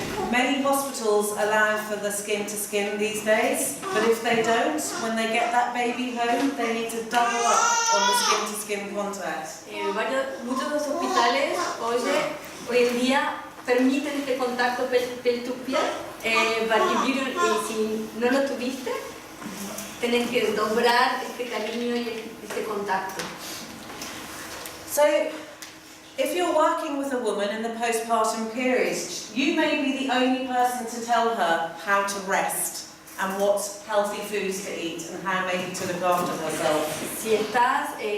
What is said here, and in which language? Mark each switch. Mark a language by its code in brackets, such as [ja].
[en] Many hospitals allow for the skin-to-skin these days, but if they don't, when they get that baby home, they need to double up on the skin-to-skin contact. [es] Muchos de los hospitales hoy en día permiten este contacto pel to piel, y si no lo tuviste, tenés que doblar este cariño y este contacto. [en] So, if you're working with a woman in the postpartum period, you may be the only person to tell her how to rest and what healthy foods to eat and how maybe to look after herself.